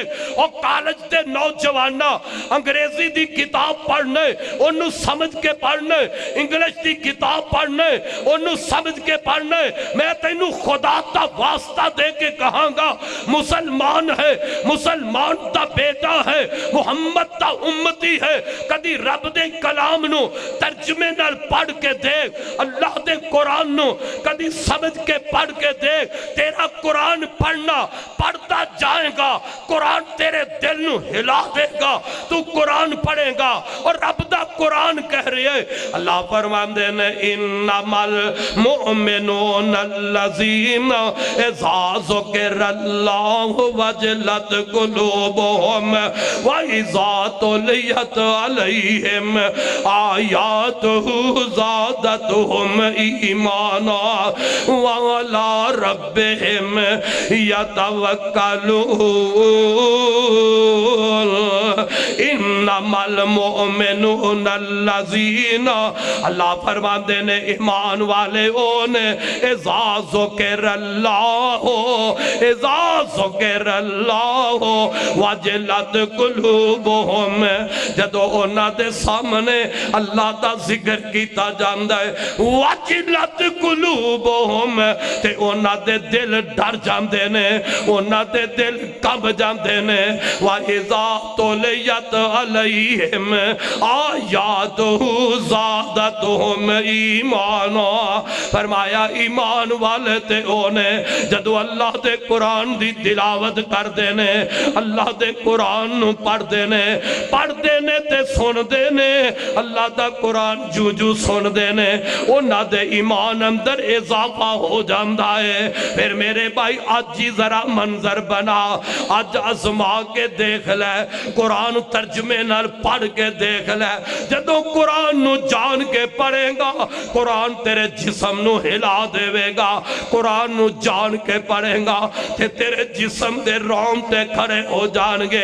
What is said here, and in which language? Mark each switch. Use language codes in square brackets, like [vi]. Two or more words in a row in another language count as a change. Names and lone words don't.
[pa] اور کالج دے نوجوانہ انگریزی دی کتاب پڑھنے انہوں سمجھ کے پڑھنے، انگلش دی کتاب پڑھنے انہوں سمجھ کے پڑھنے۔ میں تینوں خدا تا واسطہ دے کے کہاں گا مسلمان ہے، مسلمان تا بیٹا ہے، محمد تا امتی ہے، کدی رب دے کلام نو ترجمے نال پڑھ کے دیکھ، اللہ دے قرآن نو کدی سمجھ کے پڑھ کے دیکھ۔ تیرا قرآن پڑھنا پڑھتا جائے گا، قرآن تیرے دل نو ہلا دے گا، تو قرآن پڑھے گا۔ اور رب دا قرآن کہہ رہی ہے اللہ فرماندے نے [ar] انما المؤمنون الذین اذا ذکر اللہ وجلت قلوبهم واذا تلیت علیہم آیاتہ زادتہم ایمانا وعلی ربہم یتوکلون۔ انما المؤمنون الذین [pa] اللہ فرماندے نے ایمان والے اونے [ar] اذا ذکر اللہ اذا ذکر اللہ وجلت قلوبہم، [pa] جدو اونا دے سامنے اللہ دا ذکر کیتا جاندہ ہے [ar] وجلت قلوبہم [pa] تے اونا دے دل ڈر جاندے نے، اونا دے دل کب جاندے نے۔ [ar] وَإِذَا تُلِيَتْ عَلَيْهِمْ آیاتُهُ زَادَتْهُمْ ایمانا۔ [pa] فرمایا ایمان والے تے اونے جدو اللہ دے قرآن دی تلاوت کر دینے، اللہ دے قرآن نو پڑھ دینے تے سن دینے، اللہ دا قرآن جو جو سن دینے انہاں دے ایمان اندر اضافہ ہو جاندہ ہے۔ پھر میرے بھائی آج جی ذرا منظر بنا، آج ازما کے دیکھ لے، قرآن ترجمے نال پڑھ کے دیکھ لے، جدو قرآن نو جان کے پڑھے گا قرآن تیرے جسم نو ہلا دے گا، قرآن نو جان کے پڑھے گا تے تیرے جسم دے رونگٹے کھڑے ہو جان گے۔